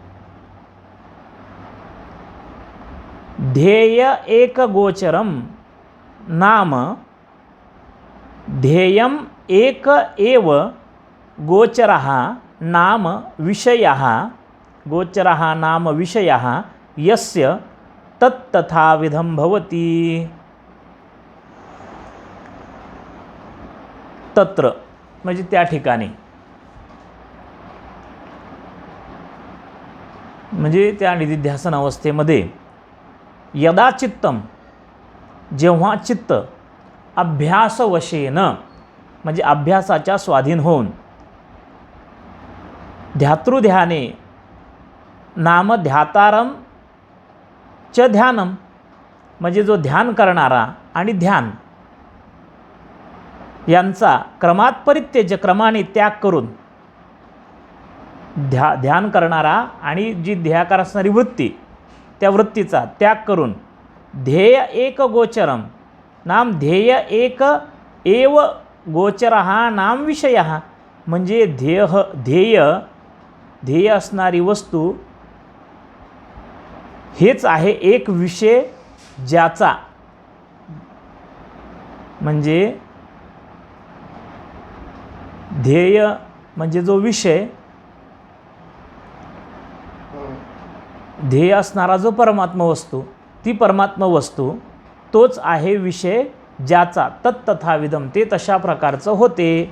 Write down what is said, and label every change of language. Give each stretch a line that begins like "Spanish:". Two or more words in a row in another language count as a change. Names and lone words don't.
Sanskrit: ध्येय एकगोचरम नाम ध्येयम एक एव गोचरः नाम विषयः गोचरः नाम विषयः यस्य तत्तथाविधं भवति.
Marathi: तत्र म्हणजे त्या ठिकाणी, म्हणजे त्या निधिध्यासन अवस्थेमध्ये
Sanskrit: यदा चित्तम,
Marathi: जेव्हा चित्त अभ्यासवशेन म्हणजे अभ्यासाच्या स्वाधीन होऊन
Sanskrit: ध्यातृध्याने नाम ध्यातारम च ध्यानम
Marathi: म्हणजे जो ध्यान करणारा आणि ध्यान यांचा क्रमात परित्यज्य क्रमाने त्याग करून, ध्यान करणारा आणि जी ध्येयाकार असणारी वृत्ती त्या वृत्तीचा त्याग करून
Sanskrit: ध्येय एक गोचरम नाम ध्येय एक एव गोचरः नाम विषयः
Marathi: म्हणजे ध्येय असणारी वस्तू हेच आहे एक विषय ज्याचा, म्हणजे ध्येय म्हणजे जो विषय, ध्येय असणारा जो परमात्मा वस्तू, ती परमात्मा वस्तू तोच आहे विषय ज्याचा तत्तथाविधम ते तशा प्रकारचं होते.